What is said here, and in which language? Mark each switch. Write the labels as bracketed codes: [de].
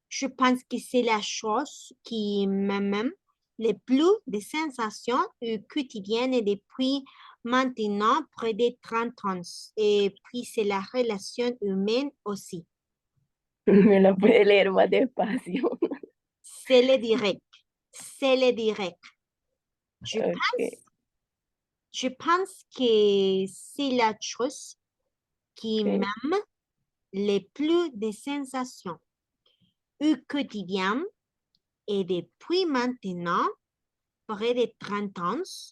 [fr] Je pense que c'est la chose qui m'amène le plus de sensations quotidiennes depuis maintenant près de 30 ans. Et puis, c'est la relation humaine aussi. [es] Me lo puede leer más despacio. [fr] C'est le direct. C'est le direct. Je Ok. pense. Je pense que c'est la chose qui Ok. m'aime le plus des sensations au quotidien et depuis maintenant près de 30 ans.